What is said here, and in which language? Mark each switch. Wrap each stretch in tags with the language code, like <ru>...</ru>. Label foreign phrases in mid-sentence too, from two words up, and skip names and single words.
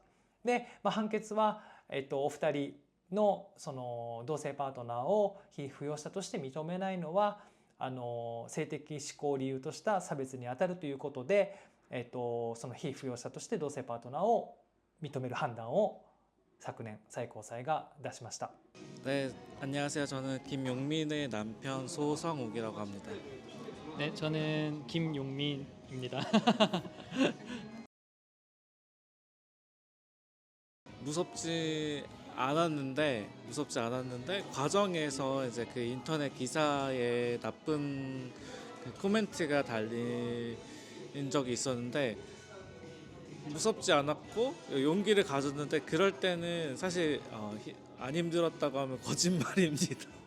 <ja>で、判決は、お二人のその同性パートナーを被扶養者として認めないのは性的指向を理由とした差別にあたるということで、その被扶養者として同性パートナーを認める判断を昨年最高裁が出しました。</ja> <ko>네, 안녕하세요. 저는 김용민의 남편 소성욱이라고 합니다. 네, 저는 김용민입니다. 무섭지 않았는데 과정에서 이제 그 인터넷 기사에 나쁜 그 코멘트가 달린 적이 있었는데 무섭지 않았고 용기를 가졌는데, 그럴 때는 사실 안 힘들었다고 하면 거짓말입니다.</ko>